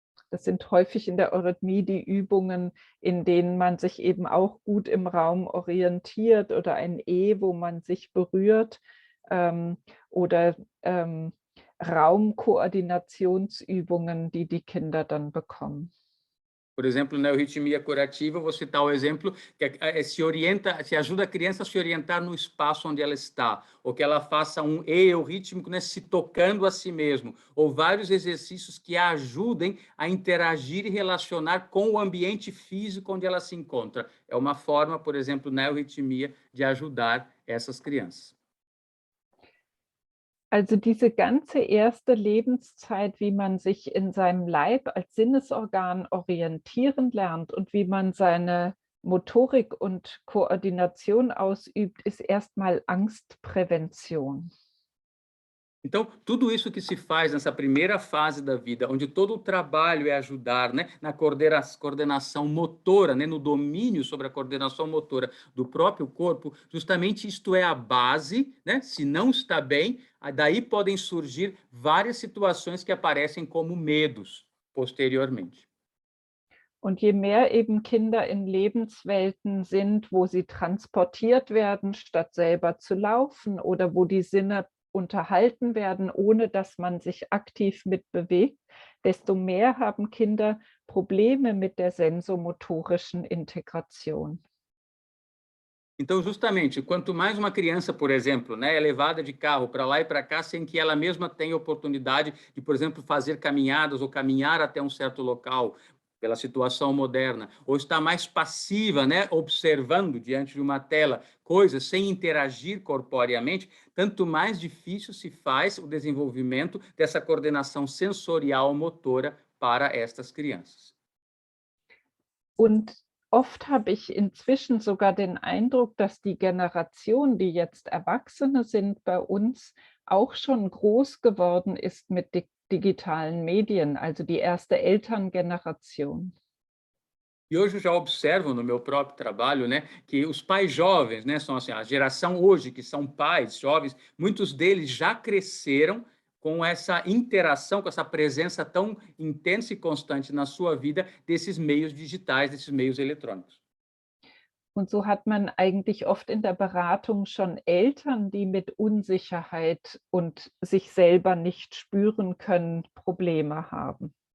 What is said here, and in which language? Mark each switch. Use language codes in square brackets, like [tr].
[de] Das sind häufig in der Eurythmie die Übungen, in denen man sich eben auch gut im Raum orientiert oder ein E, wo man sich berührt oder Raumkoordinationsübungen, die die Kinder dann bekommen. [pt] Por exemplo, na euritmia curativa, vou citar o exemplo que se ajuda a criança a se orientar no espaço onde ela está, ou que ela faça um E eurítmico, né, se tocando a si mesmo, ou vários exercícios que a ajudem a interagir e relacionar com o ambiente físico onde ela se encontra. É uma forma, por exemplo, na euritmia, de ajudar essas crianças. [de] Also diese ganze erste Lebenszeit, wie man sich in seinem Leib als Sinnesorgan orientieren lernt und wie man seine Motorik und Koordination ausübt, ist erstmal Angstprävention. [pt] Então, tudo isso que se faz nessa primeira fase da vida, onde todo o trabalho é ajudar, né, na coordenação motora, né, no domínio sobre a coordenação motora do próprio corpo, justamente isto é a base, né? Se não está bem, daí podem surgir várias situações que aparecem como medos posteriormente. [de] Und je mehr eben Kinder in Lebenswelten sind, wo sie transportiert werden, statt selber zu laufen oder wo die Sinne unterhalten werden, ohne dass man sich aktiv mitbewegt, desto mehr haben Kinder Probleme mit der sensomotorischen Integration. [pt] Então, justamente, quanto mais uma criança, por exemplo, né, é levada de carro para lá e para cá, sem que ela mesma tenha oportunidade de, por exemplo, fazer caminhadas ou caminhar até um certo local, pela situação moderna, ou está mais passiva, né, observando diante de uma tela coisas sem interagir corporeamente, tanto mais difícil se faz o desenvolvimento dessa coordenação sensorial motora para estas crianças. [de] Und oft habe ich inzwischen sogar den Eindruck, dass die Generation, die jetzt Erwachsene sind bei uns, auch schon groß geworden ist mit digitalen Medien, also die erste Elterngeneration. [pt] E hoje eu já observo no meu próprio trabalho, né, que os pais jovens, né, são assim, a geração hoje que são pais jovens, muitos deles já cresceram com essa interação, com essa presença tão intensa e constante na sua vida desses meios digitais, desses meios eletrônicos. [de] Und so hat man eigentlich oft in der Beratung schon Eltern, die mit Unsicherheit und sich selber nicht spüren können, Probleme haben.